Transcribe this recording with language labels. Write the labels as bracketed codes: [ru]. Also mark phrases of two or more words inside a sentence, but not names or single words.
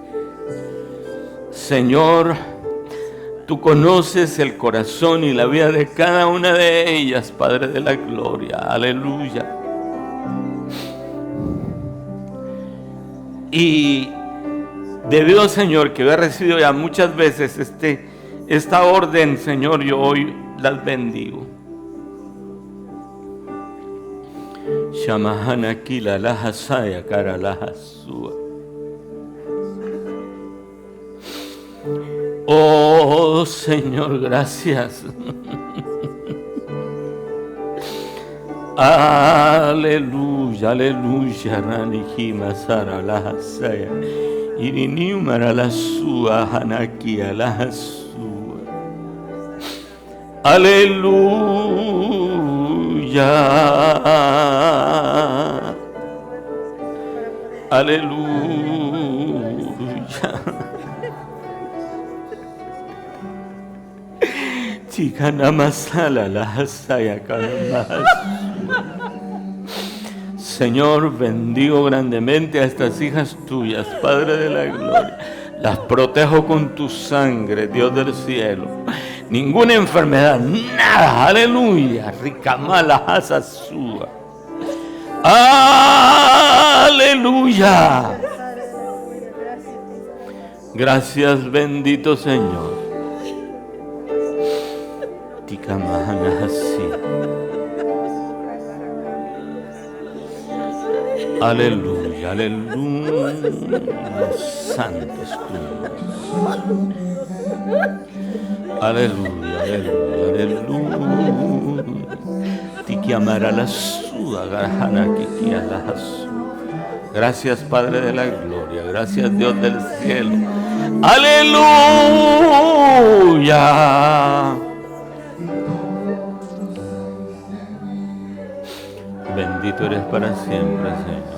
[es] Señor, tú conoces el corazón y la vida de cada una de ellas, Padre de la gloria. Aleluya. Y debido, Señor, que yo he recibido ya muchas veces esta orden, Señor, yo hoy las bendigo. Shamahana kila laha saya kara laha sua. Oh Señor, gracias. Aleluya, aleluya. Ranihima sara laha saya. Iriniumara la sua hanakia laha sua. Aleluya. Aleluya. Chikana masala la saya kalamas. Señor, bendigo grandemente a estas hijas tuyas, Padre de la gloria. Las protejo con tu sangre, Dios del cielo. Ninguna enfermedad, nada, aleluya. Ricamala hasasúa. Aleluya. Gracias, bendito Señor. Ticamahana así. Aleluya, aleluya. Santo es tu nombre. Aleluya, aleluya, aleluya. Tikiamara la suda, garajana kikiala hasu. Gracias, Padre de la gloria. Gracias, Dios del cielo. Aleluya. Bendito eres para siempre, Señor.